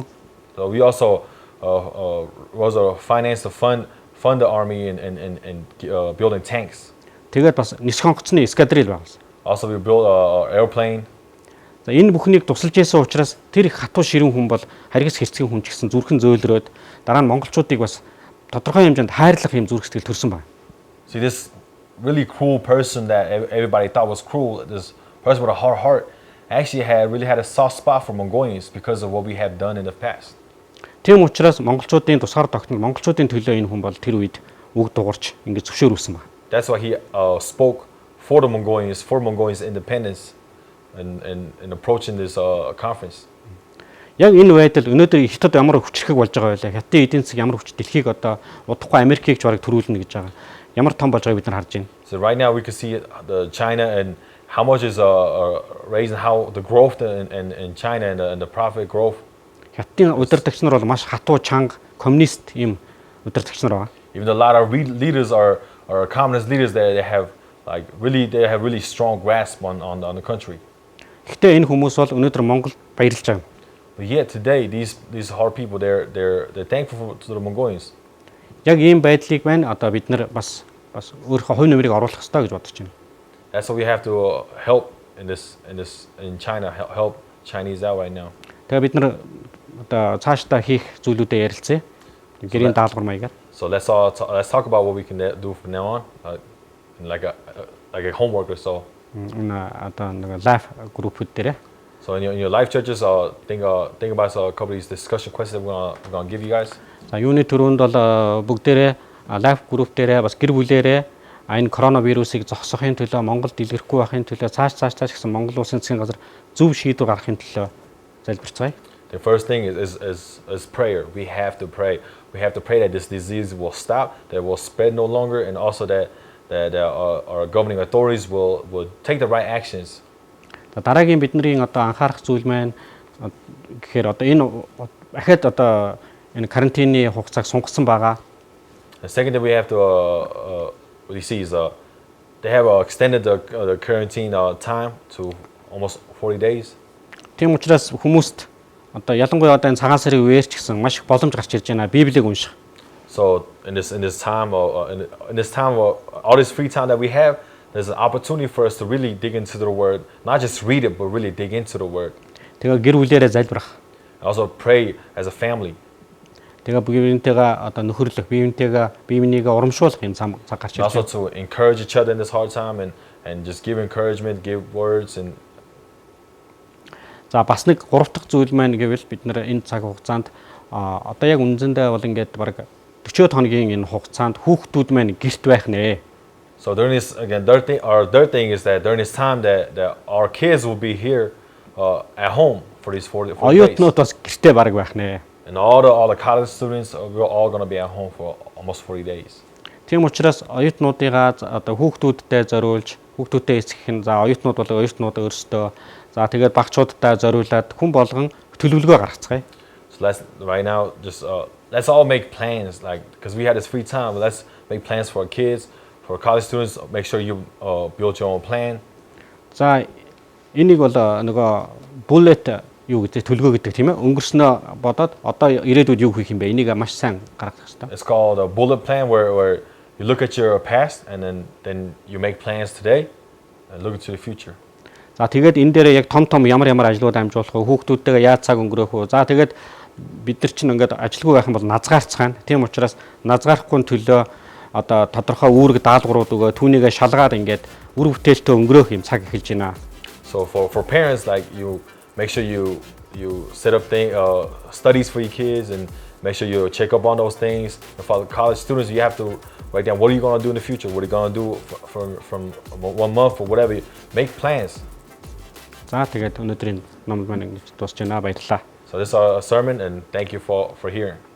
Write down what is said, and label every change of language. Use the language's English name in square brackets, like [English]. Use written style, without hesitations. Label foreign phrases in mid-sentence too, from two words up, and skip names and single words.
[English] So we also financed to fund the army and building tanks. [Mongolian] Тэгээд бас нисэх онгоцны эскадрил байгуулсан. [English] Also we built an airplane. [Mongolian] За энэ бүхнийг тусалж байсан учраас тэр их хатуу ширүүн хүн бол харгас хэрцгий хүн ч гэсэн зүрхэн зөөлрөөд дараа нь монголчуудыг бас тодорхой хэмжээнд хайрлах юм зүрх сэтгэл төрсөн байна. [English] See, this really cruel person that everybody thought was cruel, this person with a hard heart, actually really had a soft spot for Mongolians because of what we have done in the past. [Mongolian] Тийм учраас монголчуудын тусгаар тогтнол монголчуудын төлөө энэ хүн бол тэр үед үг дуурч ингэж зөвшөөрүүлсэн байна. [English] That's why he spoke for Mongolians' independence in approaching this conference. [Mongolian] Яг энэ байдал өнөөдөр хятад ямар хүчрхэг болж байгаа байлаа. Хятадын эдийн засаг ямар хүч дэлхийг одоо удахгүй Америкийг ч бараг төрүүлнэ гэж байгаа. Ямар том болж байгааг бид нар харж байна. [English] So right now we can see the China and how much is raising, how the growth in China and the profit growth. [Mongolian] Хятадын удирдагч нар бол маш хатуу чанга коммунист юм удирдагч нар байгаа. [English] Even a lot of leaders are communist leaders that they have really strong grasp on the country. [Mongolian] Гэхдээ энэ хүмүүс бол өнөөдөр Монголд баярлж байгаа. [English] But yet today these hard people they're thankful to the Mongolians. [Mongolian] Яг ийм байдлыг байна одоо бид нар бас өөрийнхөө хувь нэмрийг оруулах хэрэгтэй гэж бодож байна. [English] That's why we have to help in China, help Chinese out right now. [Mongolian] Тэгээ бид нар одоо цаашдаа хийх зүйлүүдэд ярилцъя. Гэрийн даалгавар маягаар. [English] So let's talk about what we can do from now on, like a homework or so. [Mongolian] Одоо нэг лайв группүүд дээр. [English] So in your live churches, think about a couple of these discussion questions that we're gonna give you guys. [Mongolian] За юуны төрөнд бол бүгдээрээ лайв групп дээрээ бас гэр бүлээрээ энэ коронавирусыг зогсоохын төлөө Монголд дэлгэрхгүй байхын төлөө цааш гэсэн Монгол улсын засгийн газар зөв шийдвэр гаргахын төлөө залбирцгаая. [English] The first thing is prayer. We have to pray. We have to pray that this disease will stop, that it will spread no longer, and also that our governing authorities will take the right actions. [Mongolian] Дараагийн бидний одоо анхаарах зүйл маань гэхээр одоо энэ ахад одоо энэ карантины хугацааг сунгасан байгаа. [English] The second thing we have to what you see is they have extended the quarantine time to almost 40 days. [Mongolian] Тийм учраас хүмүүст одоо ялангуяа одоо энэ цагаан сарыг үеэрч гэсэн маш их боломж гарч ирж байна. Библийг унших. [English] So in this time all this free time that we have, there's an opportunity for us to really dig into the word, not just read it but really dig into the word. [Mongolian] Тэгээ гэр бүлээрээ залбирах. [English] Also pray as a family. [Mongolian] Тэгээ биеийнхээ одоо нөхөрлөх, биеийнхээ урамшуулах юм цаг гарч ирж Also байна. [English] to encourage each other in this hard time and just give encouragement, give words and [Mongolian] За бас нэг гурав дахь зүйл маань гэвэл бид нэр энэ цаг хугацаанд одоо яг үнэндээ бол ингээд бараг 40 хоногийн энэ хугацаанд хүүхдүүд маань гэрт байх нэ. [English] so during this again third thing is that during this time that our kids will be here at home for these 40 days. [Mongolian] Оюутнууд бас гэртээ бараг байх нэ. [English] And all the college students we're all going to be at home for almost 40 days. [Mongolian] Тийм учраас оюутнуудыгаа одоо хүүхдүүдтэй зориулж хүүхдүүдтэй эсгэх нь за оюутнууд бол оюутнууд өөрсдөө за тэгээд багчуудтай зориулаад хүн болгон төлөвлөгөө гаргацгаая. [English] So right now let's all make plans because we had this free time, but let's make plans for our kids, for college students. Make sure you build your own plan. [Mongolian] За энийг бол нөгөө bullet юу гэдэг төлгөө гэдэг тийм ээ. Өнгөрснөө бодоод одоо ирээдүйд юу хийх юм бэ? Энийг маш сайн гаргах хэрэгтэй. [English] It's called a bullet plan where you look at your past and then you make plans today and look into the future. [Mongolian] За тэгээд энэ дээр яг том ямар ажлууд амжуулах вэ? Хүүхдүүдтэйгээ яаж цаг өнгөрөөх вэ? За тэгээд бид нар чинь ингээд ажилгүй байх юм бол назгаарцгаана. Тийм учраас назгаарахгүй төлөө одоо тодорхой үүрэг даалгаврууд өгөө түүнийгээ шалгаад ингээд үр бүтээлтэй өнгөрөөх юм цаг эхэлж байна. [English] So for parents, you make sure you set up studies for your kids and make sure you check up on those things. And for college students, you have to write down what are you going to do in the future, what are you going to do from 1 month or whatever. Make plans. [Mongolian] За тэгээд өнөөдрийн ном маань ингэж дуусч байна. Баярлалаа. [English] So this is our sermon and thank you for hearing.